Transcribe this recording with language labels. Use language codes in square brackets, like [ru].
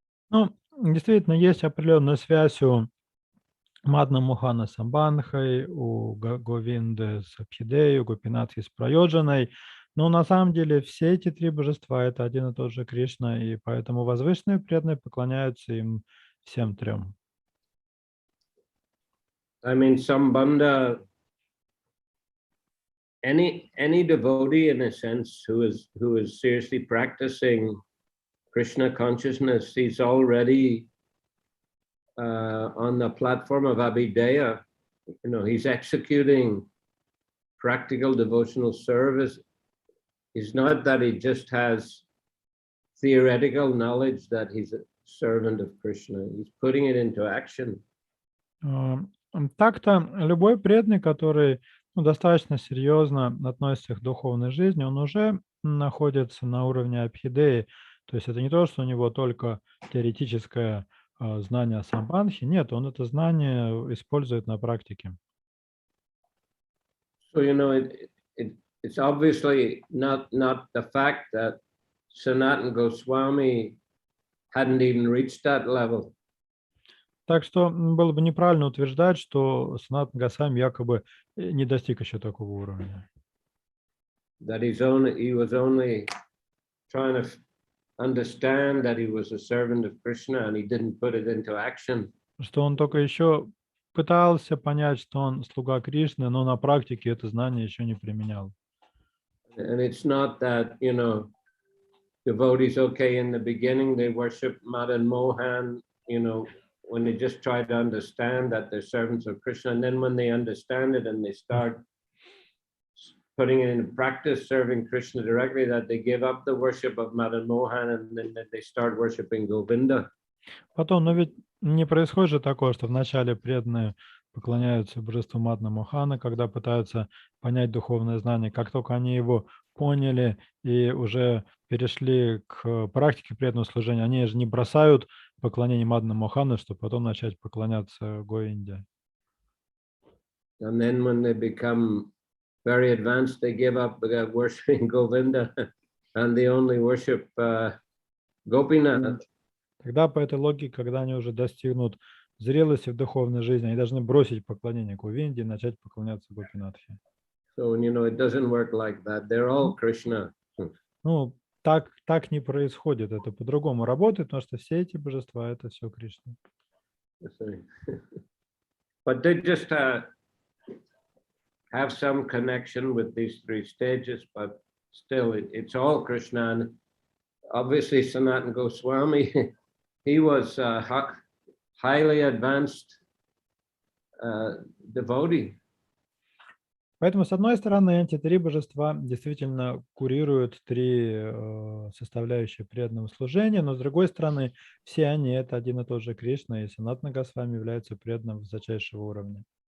[ru] Ну, действительно, есть определенная связь у Мадна Мохана с Самбандхой, у Говинды с Абхидеей, у Гопинатхи с Прайоджаной. Но на самом деле все эти три божества — это один и тот же Кришна, и поэтому возвышенные преданные поклоняются им всем трем. [en] I mean, Sambandha, any devotee in a sense who is seriously practicing Krishna consciousness, he's already on the platform of Abhideya. You know, he's executing practical devotional service. It's not that he just has theoretical knowledge that he's a servant of Krishna. He's putting it into action. [ru] Так-то любой преданный, который достаточно серьезно относится к духовной жизни, он уже находится на уровне Абхидеи. То есть это не то, что у него только теоретическое знание о Самбандхе. Нет, он это знание использует на практике. [en] So, you know, it's obviously not the fact that Sanatana Goswami hadn't even reached that level. [ru] Так что было бы неправильно утверждать, что Санатана Госвами якобы не достиг еще такого уровня. [en] That he was only trying to understand that he was a servant of Krishna and he didn't put it into action. [ru] Что он только еще пытался понять, что он слуга Кришны, но на практике это знание еще не применял. [en] And it's not that, you know, devotees, okay, in the beginning they worship Madan Mohan, you know, when they just try to understand that they're servants of Krishna, and then when they understand it and they start putting it into practice, serving Krishna directly, that they give up the worship of Madan Mohan and then they start worshiping Govinda. [ru] Потом, но ведь не происходит же такое, что вначале преданные поклоняются божеству Мадна Мохана, когда пытаются понять духовное знание. Как только они его поняли и уже перешли к практике преданного служения, они же не бросают поклонение Мадна Мохану, чтобы потом начать поклоняться Говинде. [en] And then when they become very advanced, they give up worshiping Govinda and they only worship Gopinath. [ru] Тогда по этой логике, когда они уже достигнут зрелости в духовной жизни, они должны бросить поклонение Говинде и начать поклоняться Гопинатхе. [en] So, you know, it doesn't work like that. They're all Krishna. [ru] Ну, так не происходит. Это по-другому работает, потому что все эти божества — это все Кришна. [en] But they just have some connection with these three stages, but still it's all Krishna. And obviously Sanatana Goswami, he was a highly advanced devotee. [ru] Поэтому, с одной стороны, эти три божества действительно курируют три составляющие преданного служения, но с другой стороны, все они — это один и тот же Кришна, и Санатана Госвами является преданным высочайшего уровня.